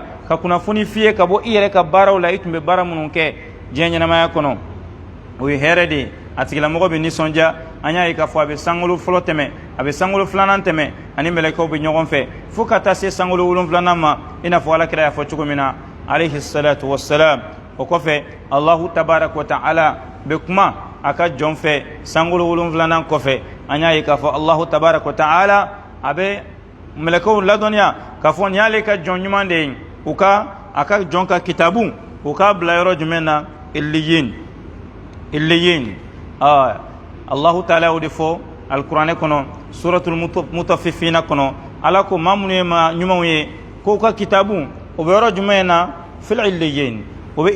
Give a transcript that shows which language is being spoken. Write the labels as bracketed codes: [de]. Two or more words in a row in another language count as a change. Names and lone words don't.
[bm] ka kunnafoni f'i ye ka bɔ i yɛrɛ ka baaraw la i tun bɛ baara minnu kɛ diɲɛ ɲɛnamaya kɔnɔ o ye hɛrɛ de ye a tigilamɔgɔ bɛ nisɔndiya an y'a ye k'a fɔ a bɛ sankolo fɔlɔ tɛmɛ a bɛ sankolo filanan tɛmɛ ani mɛlɛkɛw bɛ ɲɔgɔn fɛ fo ka taa se sankolo wolonfilanan ma i n'a fɔ alakira y'a fɔ cogo min na [ar] عليه الصلاة والسلام [bm] o kɔfɛ [ar] الله تبارك وتعالى [bm] bɛ kuma a ka jɔn fɛ sankolo wolonfilanan kɔfɛ an y'a ye k'a fɔ [ar] الله تبارك وتعالى [bm] a bɛ mɛlɛkɛw ladɔnniya k'a fɔ nin y'ale ka jɔn ɲuman de ye a ka jɔn ka kitabu u k'a bila yɔrɔ jumɛn na illiyin [ar] الله تعالى [bm] y'o de fɔ alikuranɛ kɔnɔ [ar] سورة المطففين [bm] kɔnɔ ala ko maa minnu ye maa ɲumanw ye k'u ka kitabu o bɛ yɔrɔ jumɛn na [ar] في عليين [bm] o bɛ